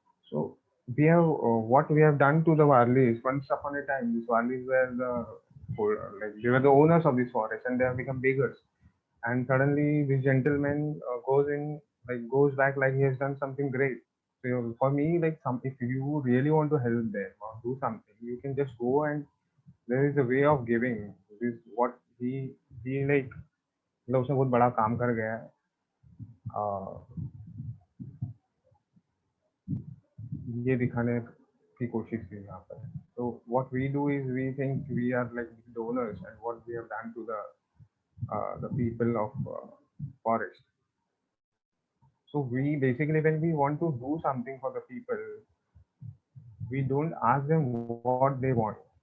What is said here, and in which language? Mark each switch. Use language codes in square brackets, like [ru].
[en] So we have what we have done to the Warlis. Once upon a time, these Warlis were like they were the owners of this forest, and they have become beggars. And suddenly, this gentleman goes back like he has done something great. So for me, like if you really want to help them or do something, you can just go, and there is a way of giving. This is what he like. [hi] मतलब उसने बहुत बड़ा काम कर गया है. ये दिखाने की कोशिश की यहाँ पर. [en] So what we do is we think we are like donors, and what we have done to the people of forest. So we basically, when we want to do something for the people, we don't ask them what they want.